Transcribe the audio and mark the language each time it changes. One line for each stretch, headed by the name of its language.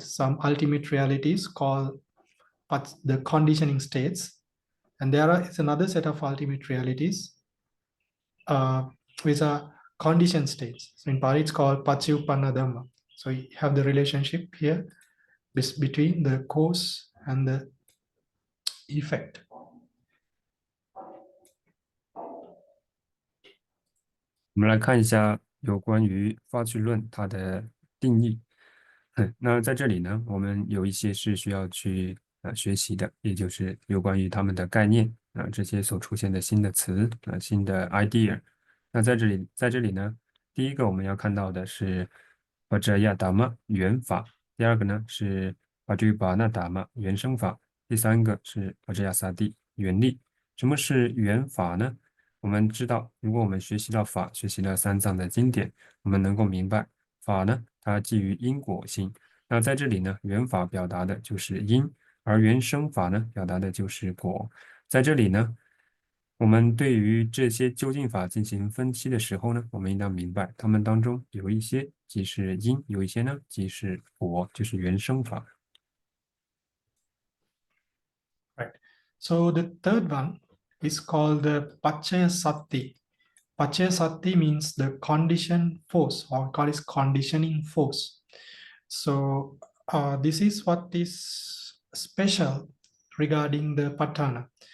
English: Some ultimate realities called the conditioning states, and it's another set of ultimate realities which are condition states. So in Pali, it's called paccayuppannadhamma. So you have the relationship here between the cause and the effect.
Chinese: 我们来看一下有关于发句论它的定义。那在这里呢，我们有一些是需要去学习的，也就是有关于他们的概念这些所出现的新的词新的 idea。那在这里呢，第一个我们要看到的是 paccayadhamma 原法，第二个呢是 paccayuppannadhamma 原生法，第三个是 paccayasati 原理。什么是原法呢？我们知道，如果我们学习到法，学习了三藏的经典，我们能够明白法呢，它基于因果性。那在这里呢，原法表达的就是因，而原生法呢，表达的就是果。在这里呢，我们对于这些究竟法进行分析的时候呢，我们应当明白，它们当中有一些即是因，有一些呢即是果，就是原生法。
English: Right. So the third one is called the Paccaya-sati. Paccaya-sati means the condition force, or call it conditioning force. So this is what is special regarding the Patthana.